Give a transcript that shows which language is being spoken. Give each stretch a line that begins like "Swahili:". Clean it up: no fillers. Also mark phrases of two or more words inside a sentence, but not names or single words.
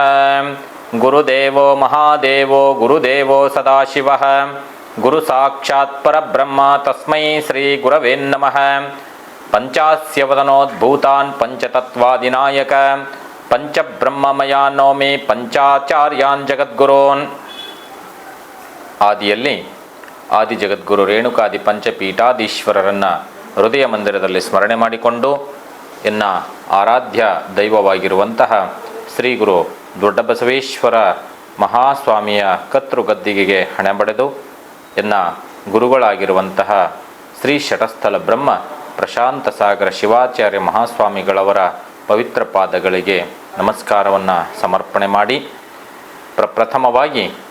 Sanskrit: गुरुदेवो महादेवो गुरुदेवो सदाशिवः, गुरु साक्षात् परब्रह्म तस्मै श्री गुरवे नमः। पंचास्यवदनोद्भूतान् पंचतत्वादिनायक पंचब्रह्ममया नौमि पंचाचार्यान् जगद्गुरून्।
Kannada: ಆದಿಯಲ್ಲಿ ಆದಿ ಜಗದ್ಗುರು ರೇಣುಕಾದಿ ಪಂಚಪೀಠಾಧೀಶ್ವರರನ್ನು ಹೃದಯ ಮಂದಿರದಲ್ಲಿ ಸ್ಮರಣೆ ಮಾಡಿಕೊಂಡು ಎನ್ನ ಆರಾಧ್ಯ ದೈವವಾಗಿರುವಂತಹ ಶ್ರೀ ಗುರು ದೊಡ್ಡಬಸವೇಶ್ವರ ಮಹಾಸ್ವಾಮಿಯ ಕರ್ತೃಗದ್ದಿಗೆಗೆ ಹಣೆಬಡೆದು ಎನ್ನ ಗುರುಗಳಾಗಿರುವಂತಹ ಶ್ರೀ ಶಟಸ್ಥಲ ಬ್ರಹ್ಮ ಪ್ರಶಾಂತ ಸಾಗರ ಶಿವಾಚಾರ್ಯ ಮಹಾಸ್ವಾಮಿಗಳವರ ಪವಿತ್ರ ಪಾದಗಳಿಗೆ ನಮಸ್ಕಾರವನ್ನು ಸಮರ್ಪಣೆ ಮಾಡಿ ಪ್ರಪ್ರಥಮವಾಗಿ